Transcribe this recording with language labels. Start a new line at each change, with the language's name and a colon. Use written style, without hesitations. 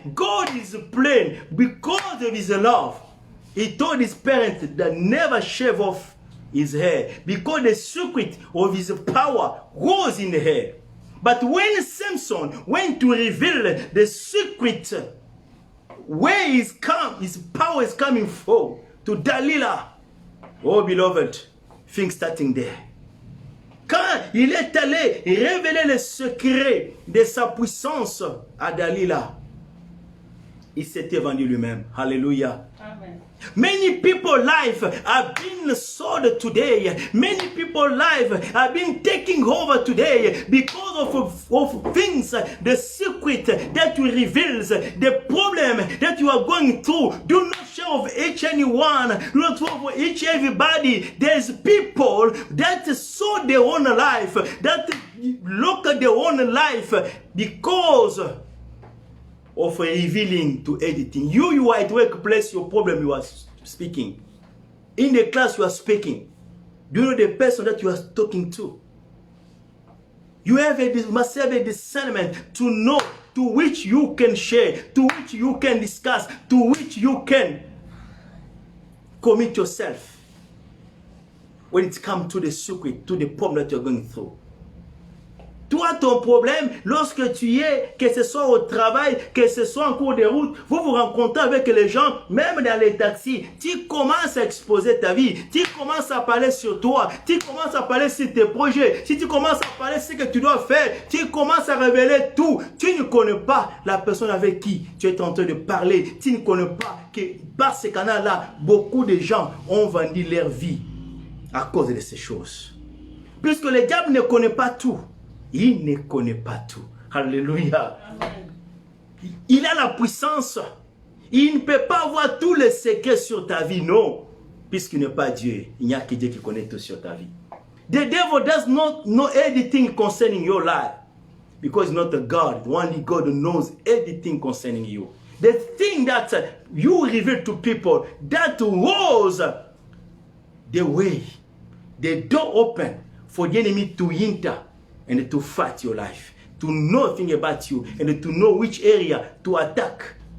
English: God is plain because of His love. He told his parents that never shave off his hair because the secret of his power was in the hair. But when Samson went to reveal the secret where his power is coming from to Delilah, oh beloved, things starting there.
French: Quand il est allé révéler le secret de sa puissance à Delilah, il s'était vendu lui-même. Hallelujah. Amen.
English: Many people's life are being sold today. Many people's life are being taken over today because of things, the secret that you reveals, the problem that you are going through. Do not share of each anyone. Do not share of each everybody. There's people that sold their own life, that look at their own life because of revealing to editing. You are at workplace, your problem you are speaking. In the class you are speaking. Do you know the person that you are talking to? You must have a discernment to know to which you can share, to which you can discuss, to which you can commit yourself when it comes to the secret, to the problem that you're going through.
French: Toi, ton problème, lorsque tu es, que ce soit au travail, que ce soit en cours de route, vous vous rencontrez avec les gens, même dans les taxis, tu commences à exposer ta vie, tu commences à parler sur toi, tu commences à parler sur tes projets, si tu commences à parler sur ce que tu dois faire, tu commences à révéler tout. Tu ne connais pas la personne avec qui tu es en train de parler, tu ne connais pas que par ce canal-là, beaucoup de gens ont vendu leur vie à cause de ces choses. Puisque le diable ne connaît pas tout. Il ne connaît pas tout. Alléluia. Amen. Il a la puissance. Il ne peut pas avoir tous les secrets sur ta vie, non. Puisqu'il n'est pas Dieu. Il n'y a que Dieu qui connaît tout sur ta vie.
English: The devil does not know anything concerning your life. Because he's not a God. Only God knows everything concerning you. The thing that you reveal to people, that was the way, the door open for the enemy to enter and to fight your life, to know things about you, and to know which area to attack.